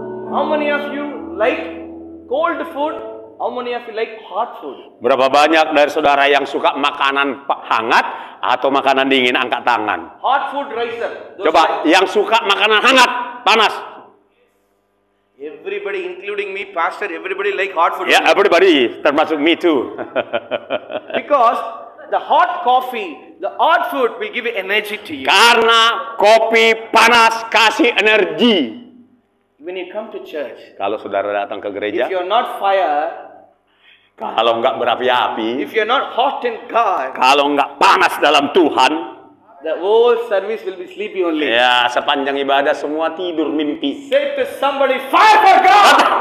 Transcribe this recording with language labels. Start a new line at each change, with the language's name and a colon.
English: How many of you like cold food? How many of you like hot food?
Indonesian: Berapa banyak dari saudara yang suka makanan hangat atau makanan dingin? Angkat tangan.
English: Hot food, raise up. Those
Indonesian: Coba, yang suka makanan hangat, panas.
English: Everybody, including me, pastor, everybody like hot food. Ya, everybody,
Indonesian: termasuk
English: me too. Because the hot coffee, the hot food will give you energy to you.
Indonesian: Karena kopi panas kasih energi.
English: When you come to church,
Indonesian: Kalau saudara datang ke
English: if
Indonesian: gereja,
English: you're not fire,
Indonesian: kalau nggak berapi-api,
English: if you're not hot in God,
Indonesian: kalau nggak panas dalam Tuhan,
English: the whole service will be sleepy only.
Indonesian: ya sepanjang ibadah semua tidur mimpi.
English: Say to somebody, fire for God!